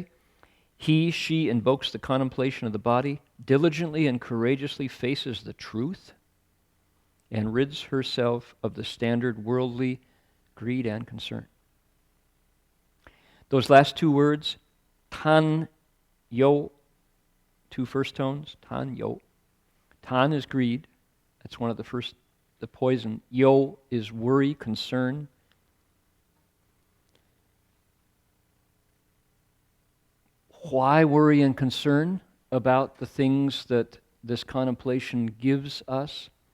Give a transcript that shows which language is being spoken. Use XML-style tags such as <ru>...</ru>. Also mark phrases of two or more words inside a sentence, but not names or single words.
<en>He, she invokes the contemplation of the body, diligently and courageously faces the truth, and rids herself of the standard worldly greed and concern. Those last two words,</en> <zh>贪忧,</zh> <en>two first tones,</en> <zh>贪忧.</zh> <en>Tan is greed. That's one of the poison. Yo is worry, concern. Why worry and concern about the things that this contemplation gives us?</en>